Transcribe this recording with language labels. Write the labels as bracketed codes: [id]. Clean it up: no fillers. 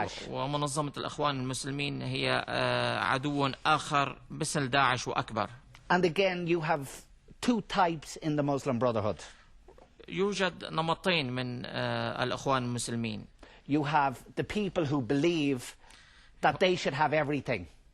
[ar] ومنظمة الأخوان المسلمين هي عدو آخر مثل داعش وأكبر. [en] And again, you have two types in the Muslim Brotherhood. [ar] يوجد نمطين من الأخوان المسلمين. [en] You have the people who believe that they should have everything.